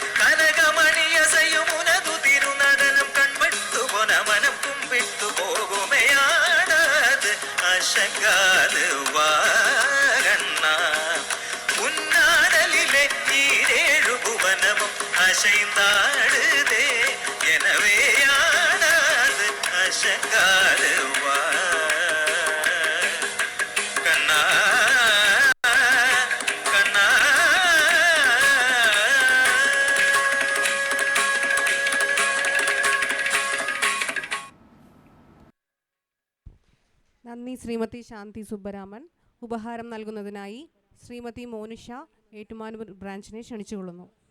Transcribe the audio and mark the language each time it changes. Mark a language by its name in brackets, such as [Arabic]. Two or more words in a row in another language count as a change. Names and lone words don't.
[Tamil] கனகமணி அசையும் உனது திருநடனம் கண்பட்டு போன மனம் கும்பிட்டு போகுமே ஆடாது அசைக்காது வா கண்ணா உன்னாடலிலே ஈரேழு புவனமும் அசைந்தாடுதே எனவே ஆடாது அசைக்காது வா கண்ணா கண்ணா [Malayalam] നന്ദി ശ്രീമതി ശാന്തി സുബ്ബരാമൻ. ഉപഹാരം നൽകുന്നതിനായി ശ്രീമതി മോനിഷ ഏറ്റുമാനൂർ ബ്രാഞ്ചിനെ ക്ഷണിച്ചുകൊള്ളുന്നു.